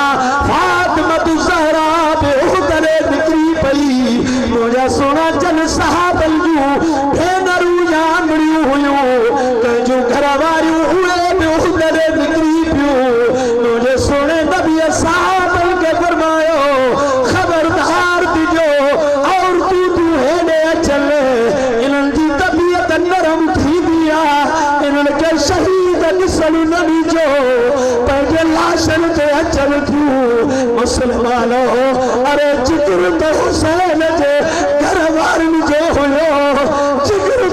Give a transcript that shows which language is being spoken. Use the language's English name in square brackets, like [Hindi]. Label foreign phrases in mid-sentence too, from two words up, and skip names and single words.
[Sindhi] फातिमत ज़हरा बि तॾहिं निकिरी पई मुंहिंजा सुहिणा जन सहाबनि जूं भेनरूं या आंगड़ियूं हुयूं कंहिंजूं घर वारियूं उहे बि तॾहिं निकिरी पियूं मुंहिंजे सुहिणे नबीअ साहबनि खे फरमायो खबरदार दिजो और तू हेॾे अचल इन्हनि जी तबियत नरम थींदी आहे इन्हनि खे शहीद ॾिसण न ॾिजो पंहिंजे लाशनि ते अचनि थियूं मुसलमानो अरे जिक्र त हुसैन जे घर वारनि जो हुयो जिक्र त